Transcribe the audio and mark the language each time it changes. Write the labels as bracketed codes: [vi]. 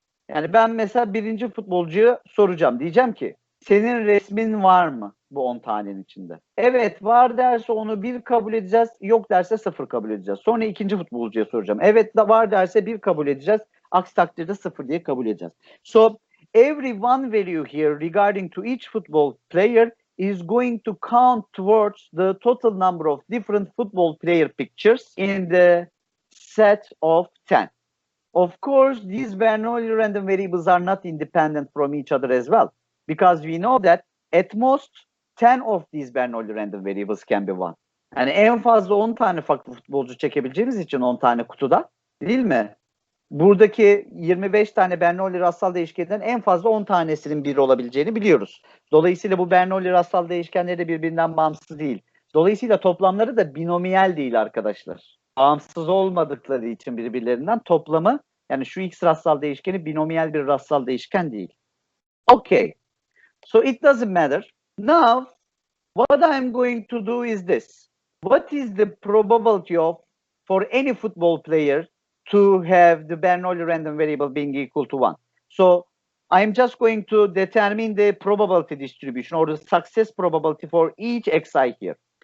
[tr] Yani ben mesela birinci futbolcuya soracağım. Diyeceğim ki senin resmin var mı bu 10 tanenin içinde? Evet var derse onu 1 kabul edeceğiz. Yok derse 0 kabul edeceğiz. Sonra ikinci futbolcuya soracağım. Evet var derse 1 kabul edeceğiz. Aksi takdirde 0 diye kabul edeceğiz. [en] So every one value here regarding to each football player is going to count towards the total number of different football player pictures in the set of 10. Of course, these Bernoulli random variables are not independent from each other as well, because we know that at most 10 of these Bernoulli random variables can be one. [tr] Yani en fazla 10 tane farklı futbolcu çekebileceğimiz için 10 tane kutuda, değil mi? Buradaki 25 tane Bernoulli rastsal değişkeninden en fazla 10 tanesinin bir olabileceğini biliyoruz. Dolayısıyla bu Bernoulli rastsal değişkenleri de birbirinden bağımsız değil. Dolayısıyla toplamları da binomiyel değil arkadaşlar. Bağımsız olmadıkları için birbirlerinden toplamı Yani şu x rastsal değişkeni binomiyel bir rastsal değişken değil. [en] Okay. So it doesn't matter. Now, what I'm going to do is this. What is the probability of for any football player to have the Bernoulli random variable being equal to 1? So I'm just going to determine the probability distribution or the success probability for each xi here.